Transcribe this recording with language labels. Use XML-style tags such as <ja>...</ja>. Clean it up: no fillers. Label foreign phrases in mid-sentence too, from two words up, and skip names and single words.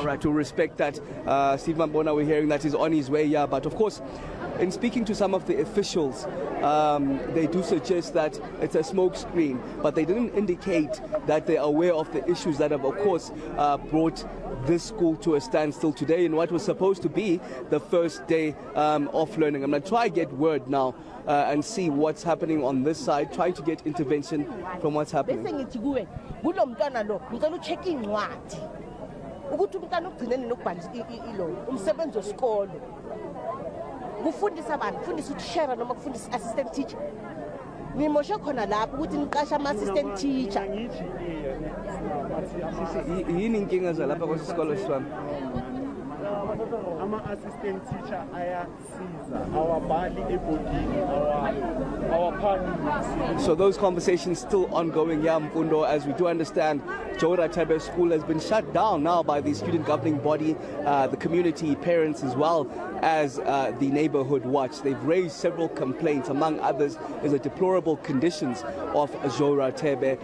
<en>All right, to respect that, Steve Mabona, we're hearing that he's on his way here, but of course, in speaking to some of the officials, they do suggest that it's a smoke screen, but they didn't indicate that they're aware of the issues that have, of course, brought this school to a standstill today in what was supposed to be the first day of learning. I'm going to try to get word now and see what's happening on this side, trying to get intervention from what's happening.</en> <zu>kufundisa abantu kufundisa utishera noma kufundisa</zu> <en>assistant teacher</en> <zu>ngimoshe khona lapho ukuthi niqasha ama</zu> <en>assistant teacher</en> <zu>yini inkinga zalapha kwesikolo sami ama</zu> <en>assistant teacher</en> <zu>ayasiza awabali ebhodini awaphangi.</zu> <en>So those conversations still ongoing here, Mfundo, as we do understand Job Rathebe School has been shut down now by the student governing body, the community, parents, as well as the neighborhood watch. They've raised several complaints, among others is the deplorable conditions of Job Rathebe.</en>